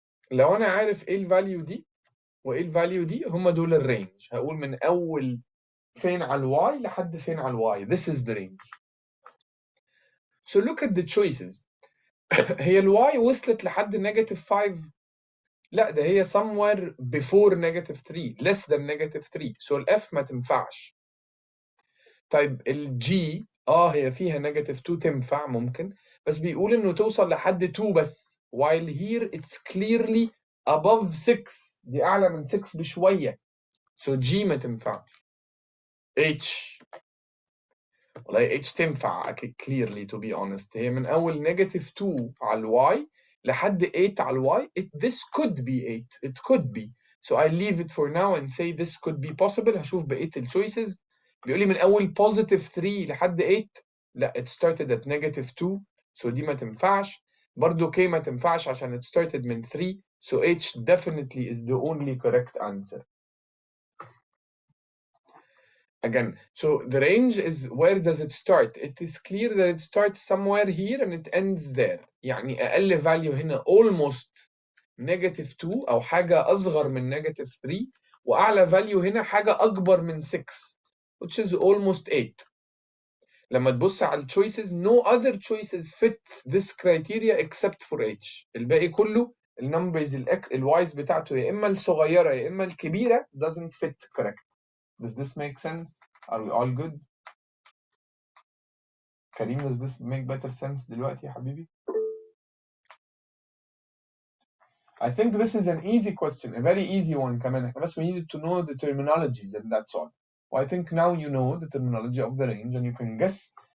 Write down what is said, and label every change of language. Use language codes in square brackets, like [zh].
[ar] لو أنا عارف إيه الفاليو دي وإيه الفاليو دي، هم دول الرينج. هقول من أول فين على الواي لحد فين على الواي. [en] This is the range. So look at the choices. [ar] هي الواي وصلت لحد negative 5. لا، ده هي [en] somewhere before negative 3, less than negative 3. [ar] So الF ما تنفعش. طيب الجي هي فيها negative 2 تنفع ممكن، بس بيقول إنه توصل لحد 2 بس. [en] While here it's clearly above 6. [ar] دي أعلى من 6 بشوية. So G ما تنفعش. H والله H تنفع [en] clearly to be honest. [ar] هي من أول negative 2 على ال Y لحد 8 على ال Y. [en] This could be 8. It could be. So I leave it for now and say this could be possible. [ar] هشوف بقية ال choices. بيقول لي من أول positive 3 لحد 8. [en] لا, it started at negative 2. [ar] So دي ما تنفعش. برضو K ما تنفعش عشان [en] it started [ar] من 3. [en] So H definitely is the only correct answer. Again, so the range is where does it start? It is clear that it starts somewhere here and it ends there. [ar] يعني أقل value هنا almost negative 2 أو حاجة أصغر من negative 3 وأعلى value هنا حاجة أكبر من 6 which is almost 8. [en] لما تبص على ال choices, no other choices fit this criteria except for H. [ar] الباقي كله النمبرز الوايز بتاعته يا إما الصغيرة يا إما الكبيرة doesn't fit correct. [en] Does this make sense? Are we all good? Karim, does this make better sense دلوقتي يا حبيبي? I think this is an easy question, a very easy one كمان. [ar] بس [en] we needed to know the terminologies and that's all. Well, I think now you know the terminology of the range and you can guess.